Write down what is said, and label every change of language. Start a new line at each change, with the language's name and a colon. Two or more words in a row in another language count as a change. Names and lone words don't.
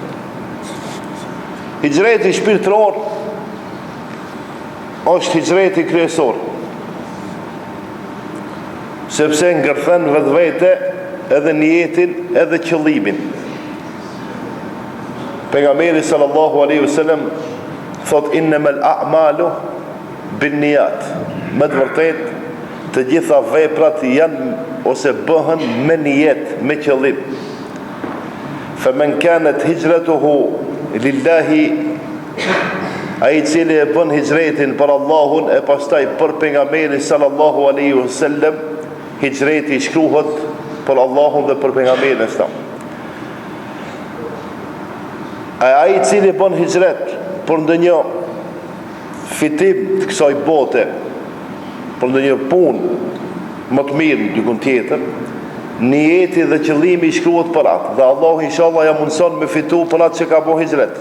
Albanian: Hijreti shpirtëror është hijreti kryesor, sepse ngërthen vetvete edhe niyetin edhe qëllimin. Pejgamberi
Arabic: صلى الله عليه وسلم
Albanian: thot
Arabic: إنما الأعمال بالنيات.
Albanian: Me të vërtetë të gjitha veprat janë ose bëhen me niyet, me qëllim.
Arabic: فمن كانت هجرته لله,
Albanian: ai cili e bën hijretin për Allahun e pastaj për pejgamberin
Arabic: صلى الله عليه وسلم,
Albanian: hijreti shkruhet për Allahun dhe për pejgamberin e Islam. Ai I cili bën hijret për ndonjë fitim të kësaj bote, për ndonjë punë më të mirë dikun tjetër, niyeti dhe qëllimi I shkruhet për atë, dhe Allahu inshallah ja mundson me fitu për atë që ka bën hijret.